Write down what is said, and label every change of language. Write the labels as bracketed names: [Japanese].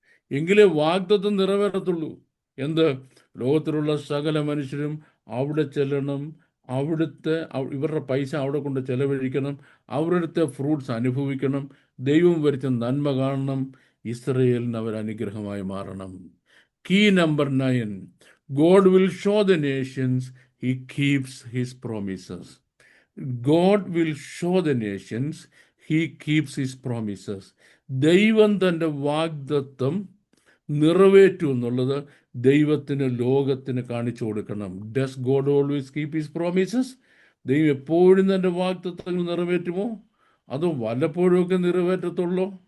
[Malayalam] എങ്കിലേ വാഗ്ദത്തം നിറവേറത്തുള്ളൂ. എന്ത്? ലോകത്തിലുള്ള സകല മനുഷ്യരും അവിടെ ചെല്ലണം, അവിടുത്തെ ഇവരുടെ പൈസ അവിടെ കൊണ്ട് ചെലവഴിക്കണം, അവരുടെ ഫ്രൂട്ട്സ് അനുഭവിക്കണം, ദൈവം വരുത്ത നന്മ കാണണം, ഇസ്രയേലിന് അവർ അനുഗ്രഹമായി മാറണം. [English] Key number 9, God will show the nations he keeps his promises. God will show the nations he keeps his promises. [Malayalam] ദൈവം തൻ്റെ വാഗ്ദത്തം നിറവേറ്റു എന്നുള്ളത് ദൈവത്തിന് ലോകത്തിന് കാണിച്ചു കൊടുക്കണം. [English] Does God always keep his promises? [Malayalam] ദൈവം എപ്പോഴും തൻ്റെ വാഗ്ദത്തങ്ങൾ നിറവേറ്റുമോ? അതോ വല്ലപ്പോഴുമൊക്കെ നിറവേറ്റത്തുള്ളൂ?